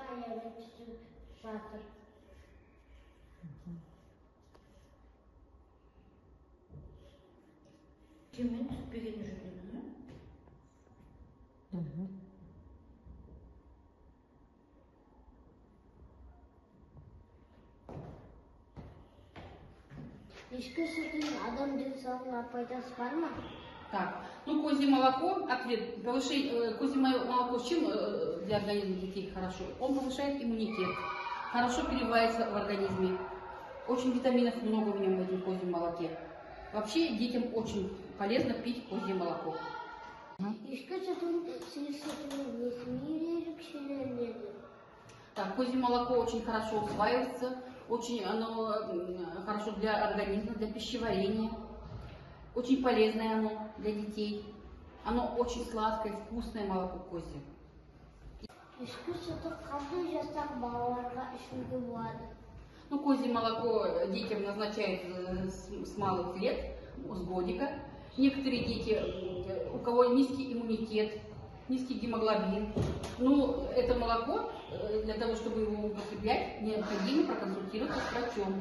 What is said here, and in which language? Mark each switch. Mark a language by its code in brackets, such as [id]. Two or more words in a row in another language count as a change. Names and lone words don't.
[kk] Кемен түспеген жүрдіңіз? Ешкі сүтінің адам денсаулығына пайдасы бар ма? [ru] Так, ну козье молоко, ответ, козье молоко чем для организма детей хорошо? Он повышает иммунитет, хорошо переваривается в организме. Очень витаминов много в нем, в этом козьем молоке. Вообще детям очень полезно пить козье молоко. [kk] Ешкі сүтінің несіне ерекшеленеді? [ru] Так, козье молоко очень хорошо усваивается, очень оно хорошо для организма, для пищеварения. Очень полезное оно для детей. Оно очень сладкое, вкусное молоко козье. [kk] Ешкі сүті қандай жастағы балаларға ішуге болады? [ru] Ну, козье молоко детям назначают с малых лет, с годика. Некоторые дети, у кого низкий иммунитет, низкий гемоглобин, ну, это молоко, для того, чтобы его употреблять, необходимо проконсультироваться с врачом.